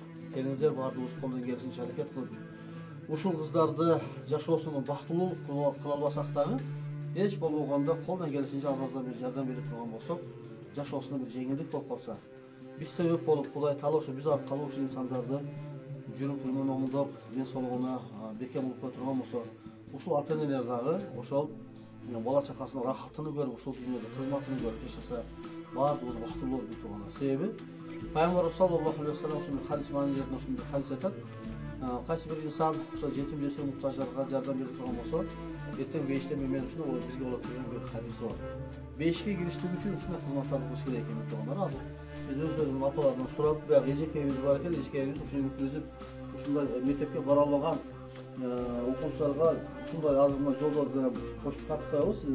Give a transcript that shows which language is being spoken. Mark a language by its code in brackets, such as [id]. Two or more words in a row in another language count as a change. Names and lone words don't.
[ky] Келиңиздер, баардыгыбыз колдон келишинче аракет кылып ушул кыздарды жашоосуну бактылуу кыла албасак дагы эч болбогондо колдон келишинче азаздан бир жардам бере турган болсок, жашоосуна бир жеңилдик болуп калса, биз себеп болуп Кудай Таала ошо биз аркылуу ушул инсандарды жүрүм-турумун оңдоп, ден соолугуна бекем болуп кое турган болсо, ушул ата-энелер дагы ошол бала чакасынын рахатын көрүп, ушул дүйнөдө кызматын көрүп жашаса, баардыгыбыз бактылуу болуп турганбыз. Себеби Пайгамбар [ar] صلى الله عليه وسلم [ky] ушундай хадис маанилеринде ушундай хадис айтат. Кайсы бир инсан ошо жетим жесир муктаждарга жардам бере турган болсо, эртең бейиште мен ушуну бизге болот деген бир хадис бар. Бейишке кириштик үчүн ушундай кызматтарды кылыш керек экен туугандар. Азыр биз өздөрүнүн апаларынан сурап, баягы эжекебиз бар экен, эжекебиз ушуну өткүзүп, ушундай мектепке бара албаган окуучуларга ушундай азырма жолдорду кошуп тартпайбыз сизге.